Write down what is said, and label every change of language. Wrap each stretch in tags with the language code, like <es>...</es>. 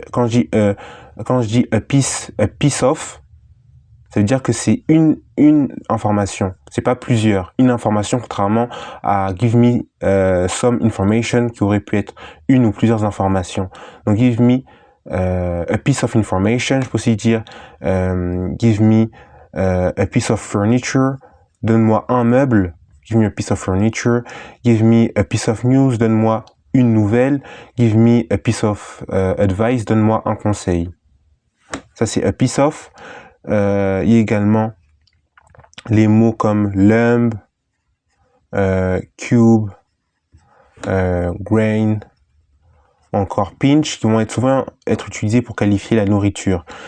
<fr>Quand je dis</fr> <en>a piece of,</en> <fr>ça veut dire que c'est une information. C'est pas plusieurs. Une information, contrairement à</fr> <en>give me some information</en> <fr>qui aurait pu être une ou plusieurs informations. Donc</fr> <en>give me a piece of information.</en> <fr>Je peux aussi dire</fr> <en>give me a piece of furniture.</en> <fr>Donne-moi un meuble.</fr> <en>Give me a piece of furniture. Give me a piece of news.</en> <fr>Donne-moi une nouvelle.</fr> <en>Give me a piece of advice.</en> <fr>Donne-moi un conseil. Ça c'est</fr> <en>a piece of.</en> <fr>Il y a également les mots comme lump, cube, grain, ou encore pinch, qui vont souvent être utilisés pour qualifier la nourriture.</fr>